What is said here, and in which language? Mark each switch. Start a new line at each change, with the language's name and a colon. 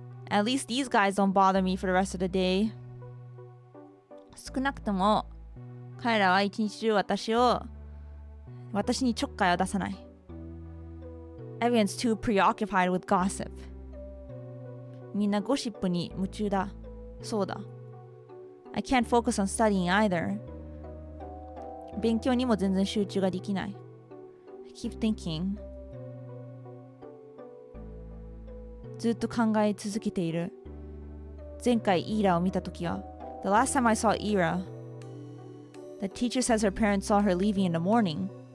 English: At least these guys don't bother me for the rest of the day.
Japanese: 少なくとも彼らは一日中私にちょっかいを出さない。
English: Everyone's too preoccupied with gossip.
Japanese: みんなゴシップに夢中だ。そうだ。
English: I can't focus on studying either.
Japanese: 勉強にも全然集中ができない。
English: I keep thinking.
Japanese: ずっと考え続けている。前回イーラを見たときは、
English: The last time I saw Ira, the teacher says her parents saw her leaving in the morning.